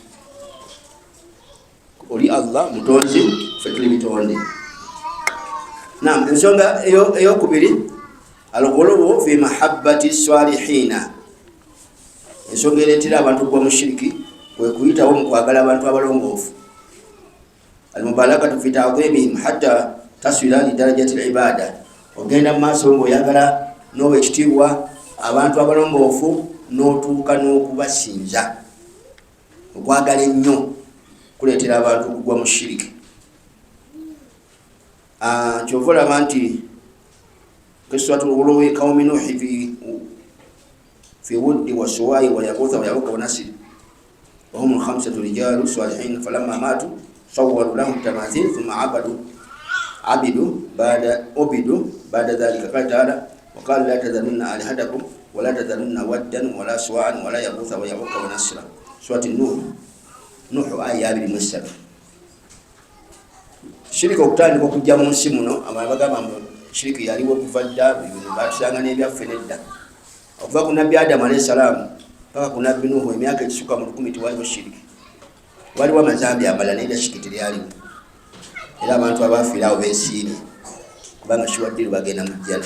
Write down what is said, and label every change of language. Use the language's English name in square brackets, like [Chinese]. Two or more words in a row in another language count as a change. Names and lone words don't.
[Ganda] Oli Allah mutonzi, ffe tuli bitonde. Naam, ensonga eyokubiri [Arabic] الغلو في محبة الصالحين. [Ganda] Ensonga ereetera abantu okuba mushiriki kwe kuyitawo mu kwagala abantu abalongoofu. [Arabic] المبالغة في تعظيمهم حتى تصير لدرجة العبادة. [Ganda] Ogenda mu maaso ng'oyagala n'owa ekitiibwa abantu abalongoofu n'otuuka n'okubasinza. Okwagala ennyo kuleetera abantu okugwa mu shiriki. Kyova olaba nti [Arabic] قصة غلو قوم نوح في ود وسواع ويغوث ويعوق ونسر وهم الخمسة رجال صالحين فلما ماتوا صوروا لهم تماثيل ثم عبدوا بعد ذلك. قال تعالى وقال لا تذرن آلهتكم ولا تذرن ودا ولا سواعا ولا يغوث ويعوق ونسرا. [Ganda] Surati Nuhu aya 23. Shiriki okutandika okujja mu nsi muno, abantu bagamba mbu shiriki yaliwo okuva dda, bino batusanga n'ebyaffe nedda. Okuva ku nabbi Adamu [Arabic] عليه السلام [Ganda] paka ku nabbi Nuhu emyaka ekisuka mu 1000 tiwaliwo shiriki. Waliwo amazambi amalala naye shiriki teryaliwo. Era abantu abafiira awo beesiimye kubanga shiwaddiru bagenda mu jjana.